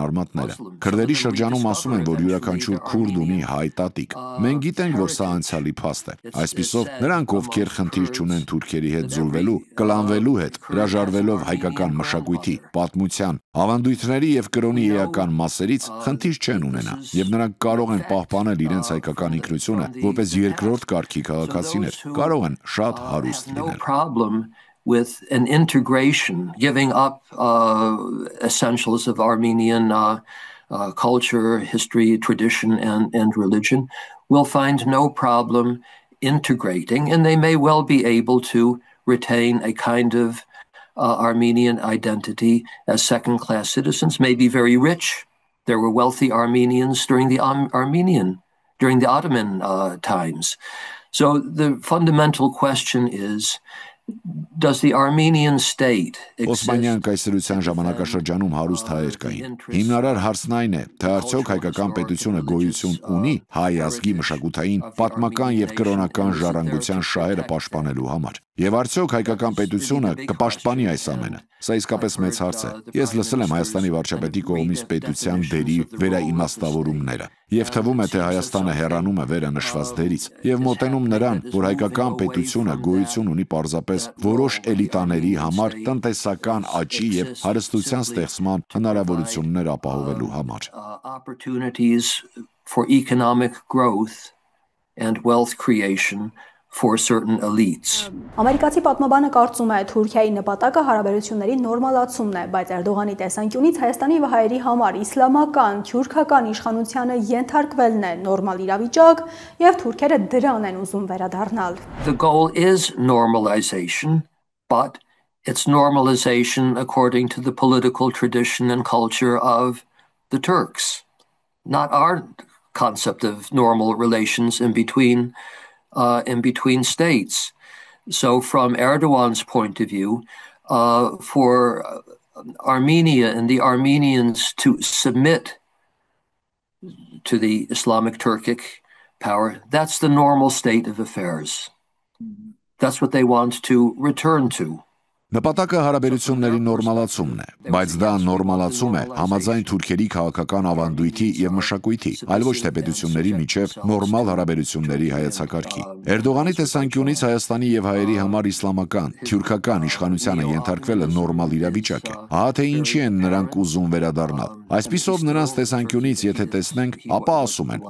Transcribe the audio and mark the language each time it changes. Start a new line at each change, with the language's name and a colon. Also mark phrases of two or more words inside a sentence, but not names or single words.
Armenian: արմատները։ Քրդերի շրջանում ասում են, որ յուրաքանչյուր քուրդ ունի հայ տատիկ։ Մենք գիտենք, որ սա անցյալի փաստ է։ Այսպիսով, նրանք, ովքեր խնդիր չունեն թուրքերի հետ զուլվելու, կլանվելու հետ, հրաժարվելով հայկական մշակույթի, պատմության, ավանդույթների եւ կրոնի էական մասերից, խնդիր չեն ունենա, եւ նրանք կարող են պահպանել իրենց հայկական ինքնությունը, որպես երկրորդ կարգի քաղաքացիներ, կարող են շատ հարուստ լինել։
English: With an integration, giving up essentials of Armenian culture, history, tradition, and religion, will find no problem integrating, and they may well be able to retain a kind of Armenian identity as second-class citizens, may be very rich. There were wealthy Armenians during the Ottoman times. So the fundamental question is, does the Armenian state
Armenian: Օսմանյան կայսրության ժամանակաշրջանում հարուստ հայեր կային։ Հիմնարար հարցն այն է, թե արդյոք հայկական պետությունը գոյություն ունի հայ ազգի մշակութային, պատմական եւ կրոնական ժառանգության շահերը պաշտպանելու համար։ Եվ արդյոք հայկական պետությունը կպաշտպանի այս ամենը։ Սա իսկապես մեծ հարց է։ Ես լսել եմ Հայաստանի վարչապետի կողմից պետության դերի վերաիմաստավորումները։ Եվ թվում է, թե Հայաստանը հեռանում է վերա նշված դերից եւ մոտենում նրան, որ հայկական պետությունը գոյություն ունի պարզապես հատկապես որոշ էլիտաների համար տնտեսական աճի եւ հարստության ստեղծման հնարավորություններ ապահովելու համար։
English: Opportunities for economic growth and wealth creation for certain elites.
Armenian: Ամերիկացի պատմաբանը կարծում է, Թուրքիայի նպատակը հարաբերությունների նորմալացումն է, բայց Էրդողանի տեսանկյունից Հայաստանի եւ հայերի համար իսլամական, թյուրքական իշխանությանը ենթարկվելն է նորմալ իրավիճակ եւ թուրքերը դրան են ուզում վերադառնալ։
English: The goal is normalization, but it's normalization according to the political tradition and culture of the Turks, not our concept of normal relations in between states. So from Erdogan's point of view, for Armenia and the Armenians to submit to the Islamic Turkic power, that's the normal state of affairs. That's what they want to return to.
Armenian: Նպատակը հարաբերությունների նորմալացումն է, բայց դա նորմալացում է համաձայն թուրքերի քաղաքական ավանդույթի եւ մշակույթի, այլ ոչ թե պետությունների միջև նորմալ հարաբերությունների հայեցակարգի։ Էրդողանի տեսանկյունից Հայաստանի եւ հայերի համար իսլամական, թյուրքական իշխանությանը ենթարկվելը նորմալ իրավիճակ է։ Ահա թե ինչի են նրանք ուզում վերադառնալ։ Այսպիսով նրանց տեսանկյունից եթե տեսնենք, ապա ասում են.